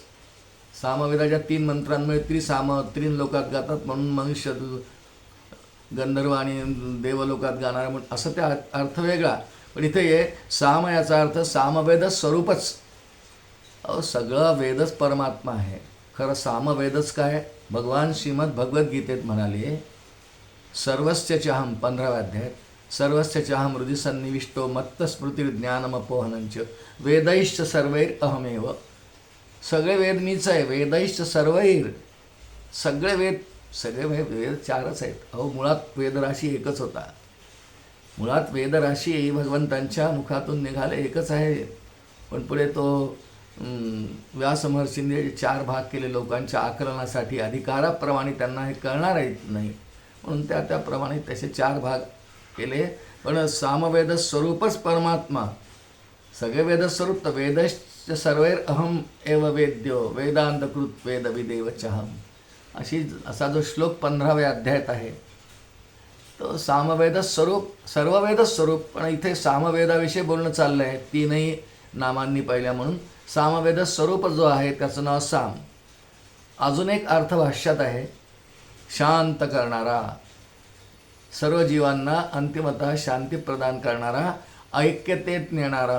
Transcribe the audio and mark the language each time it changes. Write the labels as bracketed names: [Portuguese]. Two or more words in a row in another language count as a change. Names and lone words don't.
[Marathi] सामवेदाच्या 3 मंत्रांमुळे त्रिसाम, 3 लोकात गातात म्हणून मनुष्य, गंधर्व आणि देवलोकात गाणारा म्हणून असं त्या अर्थ वेगळा. पण इथे ये साम याचा अर्थ सामवेद स्वरूपच. सगळं वेदच परमात्मा आहे. खरं सामवेदच काय? भगवान श्रीमद भगवद्गीतेत म्हणाले, [Sanskrit] सर्वस्य चाहम [Marathi] 15व्या अध्यायात, [Sanskrit] सर्वस्य चाहम हृदि सन्निविष्टो मत्तस्मृतिर्ज्ञानमपोहनंच वेदैश्च सर्वैर अहमेव. [Marathi] सगळे वेद मीच आहे. [Sanskrit] वेदैश्च सर्वैर, [Marathi] सगळे वेद 4च आहेत. मुळात वेदराशी एकच होता. मुळात वेदराशी भगवंतांच्या मुखातून निघाले एकच आहे. पण पुढे तो व्यास महर्षींनी 4 भाग केले लोकांच्या आकलनासाठी. अधिकाराप्रमाणे त्यांना हे कळणार नाही म्हणून त्याप्रमाणे त्याचे 4 भाग केले. पण सामवेद स्वरूपच परमात्मा. सगळे वेदस्वरूप. तर [Sanskrit] वेदश्च सर्वैर अहम एव वेद्यो वेदांतकृत वेदविदेव चहम, [Marathi] असा जो श्लोक 15व्या अध्यायात आहे तो सामवेद स्वरूप, सर्व वेद स्वरूप. पण इथे सामवेदाविषयी बोलणं चाललं आहे 3ही नामांनी पहिल्या. म्हणून सामवेद स्वरूप जो आहे त्याचं नाव साम. अजून एक अर्थ भाष्यात आहे, शांत करणारा, सर्व जीवांना अंतिमतः शांती प्रदान करणारा, ऐक्यतेत नेणारा.